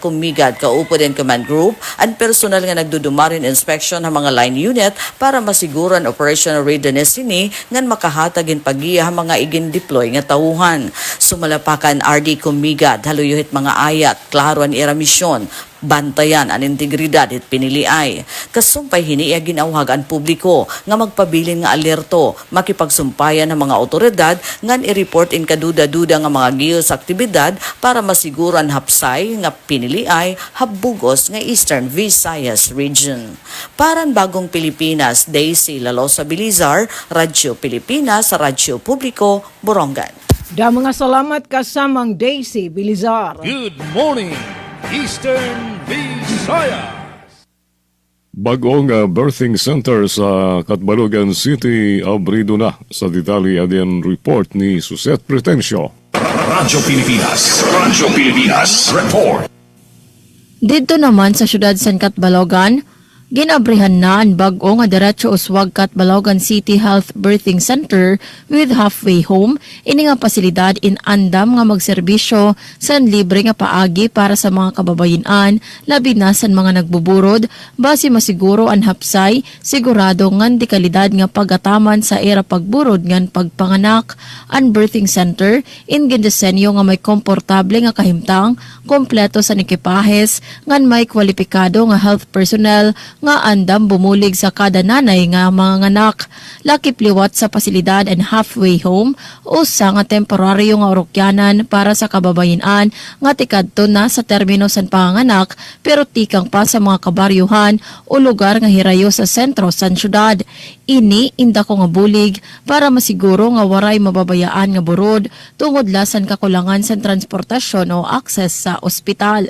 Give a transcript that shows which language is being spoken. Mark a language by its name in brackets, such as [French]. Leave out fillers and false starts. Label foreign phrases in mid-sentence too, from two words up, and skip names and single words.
[Waray] Kumigad, kaupod and [English] command group, [Waray] ang personal nga nagdudumarin inspection ng mga [English] line unit [Waray] para masiguran [English] operational readiness [Waray] sini ngan makahatagin pagiya ang mga igin-deploy nga tawuhan. Sumalapakan RD Kumigad, haluyuhit mga ayat, klaro ang ira misyon, bantayan ang integridad at piniliay. Kasumpay hiniya ginawhag ang publiko nga magpabilin nga alerto, makipagsumpayan ng mga otoridad ngan i-report in kaduda-duda nga mga giyos aktibidad para masiguran hapsay nga piniliay habugos nga Eastern Visayas Region. Paran Bagong Pilipinas, Daisy Lalosa Bilizar, Radyo Pilipinas, Radyo Publiko, Borongan. Da mga salamat kasamang Daisy Bilizar. [English] Good morning, Eastern Visayas. [Waray] Bagong birthing center sa Catbalogan City abrido na sa detalye adian report ni Suset Pretencio. Radyo Pilipinas. Report. Dito naman sa syudad San Catbalogan, ginabrihan na ang bag-o nga diretso uswag Catbalogan City Health Birthing Center [English] with halfway home, [Waray] ini nga pasilidad in andam nga magserbisyo sa libre nga paagi para sa mga kababayan, labi na sa mga nagbuburod, base masiguro ang hapsay, sigurado ngan di kalidad nga pagataman sa era pagburod ngan pagpanganak. Ang birthing center in gindesenyo nga may komportable nga kahimtang, kompleto sa ekipahes, ngan may kwalipikado nga [English] health personnel [Waray] nga andam bumulig sa kada nanay nga mga anak. Lakip liwat sa pasilidad and [English] halfway home [Waray] o sa nga temporaryo nga orokyanan para sa kababayan nga tikadto na sa termino sa panganak pero tikang pa sa mga kabaryuhan o lugar nga hirayo sa sentro sa syudad. Ini inda ko nga bulig para masiguro nga waray mababayaan nga burod tungod lasan kakulangan sa transportasyon o akses sa ospital.